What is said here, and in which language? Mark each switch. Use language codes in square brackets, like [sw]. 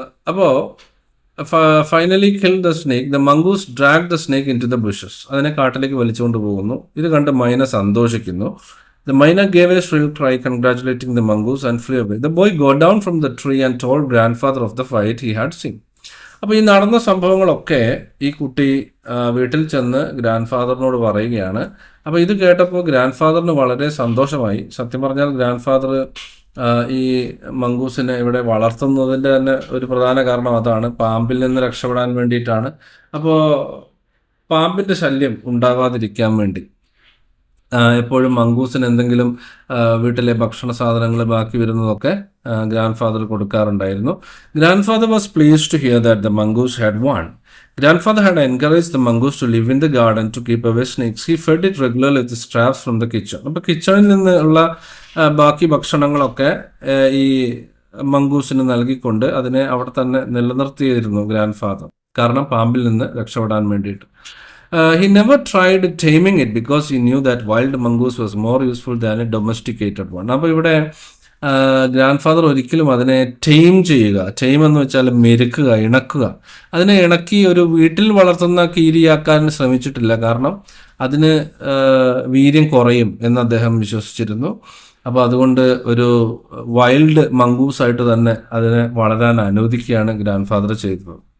[en] അപ്പോൾ finally kill the snake. The mongoose drag the snake into the bushes. [ml] അതിനെ കാട്ടിലേക്ക് വലിച്ചുകൊണ്ട് പോകുന്നു. ഇത് കണ്ട് മൈന സന്തോഷിക്കുന്നു. [en] The myna gave a shrill cry congratulating the mongoose and flew away. The boy got down from the tree and told grandfather of the fight he had seen. [ml] അപ്പോൾ ഈ നടന്ന സംഭവങ്ങളൊക്കെ ഈ കുട്ടി വീട്ടിൽ ചെന്ന് ഗ്രാൻഡ് ഫാദറിനോട് പറയുകയാണ്. അപ്പോൾ ഇത് കേട്ടപ്പോൾ ഗ്രാൻഡ് ഫാദറിന് വളരെ സന്തോഷമായി. സത്യം പറഞ്ഞാൽ ഗ്രാൻഡ് ഫാദർ ഈ മംഗൂസിനെ ഇവിടെ വളർത്തുന്നതിൻ്റെ തന്നെ ഒരു പ്രധാന കാരണം അതാണ്, പാമ്പിൽ നിന്ന് രക്ഷപ്പെടാൻ വേണ്ടിയിട്ടാണ്. അപ്പോൾ പാമ്പിൻ്റെ ശല്യം ഉണ്ടാകാതിരിക്കാൻ വേണ്ടി എപ്പോഴും മംഗൂസിന് എന്തെങ്കിലും വീട്ടിലെ ഭക്ഷണ സാധനങ്ങൾ ബാക്കി വരുന്നതൊക്കെ grand father കൊടുക്കാറുണ്ടായിരുന്നു. [en] Grandfather was pleased to hear that the mongoose had won. Grandfather had encourage the mongoose to live in the garden to keep away snakes. He fed it regularly with scraps from the kitchen. [ml] അപ്പോൾ കിച്ചണിൽ നിന്നുള്ള ബാക്കി ഭക്ഷണങ്ങളൊക്കെ ഈ മംഗൂസിന് നൽകിക്കൊണ്ട് അതിനെ അവിടെ തന്നെ നിലനിർത്തിയിരുന്നു ഗ്രാൻഡ് ഫാദർ, കാരണം പാമ്പിൽ നിന്ന് രക്ഷപ്പെടാൻ വേണ്ടിയിട്ട്. [en] He never tried taming it because he knew that wild mongoose was more useful than a domesticated one. [ml] അപ്പോൾ ഇവിടെ ഗ്രാൻഡ് ഫാദർ ഒരിക്കലും അതിനെ ടൈം ചെയ്യുക, ടൈം എന്ന് വെച്ചാൽ മെരുക്കുക, ഇണക്കുക, അതിനെ ഇണക്കി ഒരു വീട്ടിൽ വളർത്തുന്ന കീരിയാക്കാൻ ശ്രമിച്ചിട്ടില്ല. കാരണം അതിന് വീര്യം കുറയും എന്ന് അദ്ദേഹം വിശ്വസിച്ചിരുന്നു. അപ്പോൾ അതുകൊണ്ട് ഒരു വൈൽഡ് മംഗൂസായിട്ട് തന്നെ അതിനെ വളരാൻ അനുവദിക്കുകയാണ് ഗ്രാൻഡ് ഫാദർ ചെയ്തത്.